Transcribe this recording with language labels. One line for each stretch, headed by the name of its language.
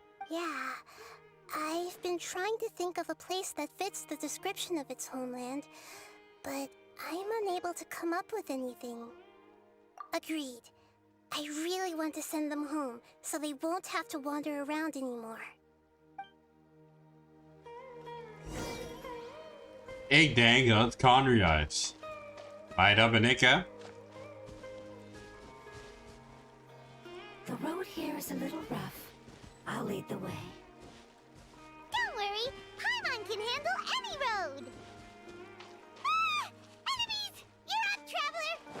English: Yeah. I've been trying to think of a place that fits the description of its homeland, but I'm unable to come up with anything. Agreed. I really want to send them home, so they won't have to wander around anymore.
Dutch: Ik denk dat het Conria is. Maar dat ben ik, hè?
English: The road here is a little rough. I'll lead the way. Don't worry, Paimon can handle any road! Ah! Enemies! You're up, traveler!